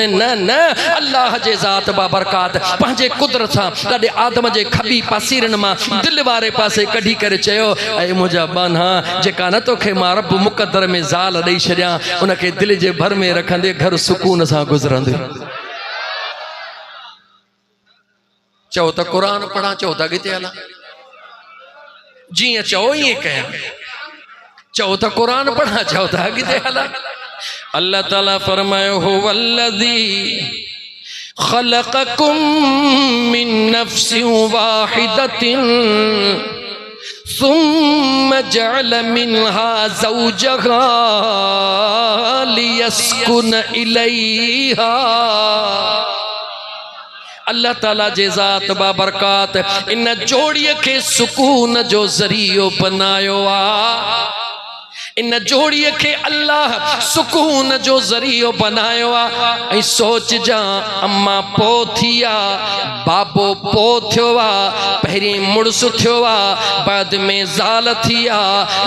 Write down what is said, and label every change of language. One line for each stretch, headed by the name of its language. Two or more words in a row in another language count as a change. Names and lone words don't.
Sindhi: न न, अल्लाह जे ज़ात बाबरकात पंहिंजे कुदरत सां ॾाढे आदम जे खबी पासीरनि मां दिलि वारे पासे कढी करे चयो, ऐं मुंहिंजा बाना जेका न तोखे मां रब मुक़दर में ज़ाल ॾेई छॾियां, उनखे दिलि जे भर में रखंदे घर सुकून सां गुज़रंदे। चओ त क़ुरान पढ़ा, चओ त अॻिते हलां, जीअं चओ ईअं कयां। चओ त क़ुरान पढ़ा, चओ त अॻिते हलां। अल्लाह ताला फरमायो हो
Arabic: والذي خلقكم من نفس واحدة ثم جعل منها زوجها ليسكن إليها.
Sindhi: अल्लाह ताला जे ज़ात बाबरकात इन जोड़ीअ खे सुकून जो ज़रियो बनायो आ। इन जोड़ीअ खे अल्लाह सुकून जो ज़रियो बनायो आहे। ऐं सोच जा, अम्मा पो थी आहे, बाबो पो थियो आहे, पहिरीं मुड़ुस थियो आहे, बाद में ज़ाल थी आहे।